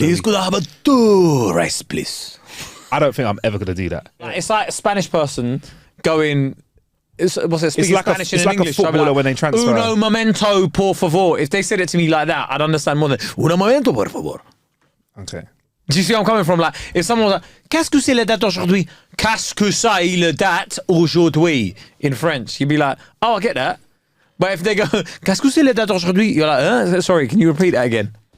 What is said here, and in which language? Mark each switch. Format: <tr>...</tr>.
<en>Please, could I have a two rice, please? I don't think I'm ever gonna do that. It's like a Spanish person going. Speaking like Spanish it's in like a English. I'd be footballer when they transfer.</en> <es>Uno momento, por favor.</es> <en>If they said it to me like that, I'd understand more than</en> <es>uno momento, por favor.</es> <en>Okay. Do you see where I'm coming from? Like, if someone was like,</en> <fr>qu'est-ce que c'est la date aujourd'hui? Qu'est-ce que c'est la date aujourd'hui?</fr> <en>In French, you'd be like, oh, I get that. But if they go,</en> <fr>qu'est-ce que c'est la date aujourd'hui?</fr> <en>You're like, sorry, can you repeat that again?</en>